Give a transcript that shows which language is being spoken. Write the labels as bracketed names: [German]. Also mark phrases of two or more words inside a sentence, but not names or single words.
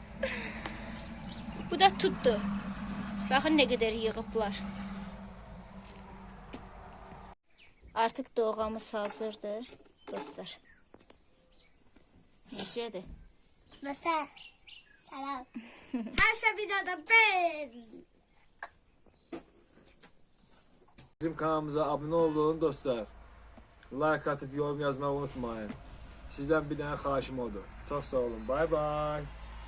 [Azerbaijani] Bu da tutdu. Baxın nə qədər yığıblar. Artıq doğamız hazırdır dostlar. Necədir? Dostlar, salam. [Turkish] Her şey videoda ben. Bizim kanalımıza abone olun dostlar. Like atıp yorum yazmayı unutmayın. Sizden bir tane [Azerbaijani] xahişim oldu. [Turkish] Çok sağ olun. Bay bay.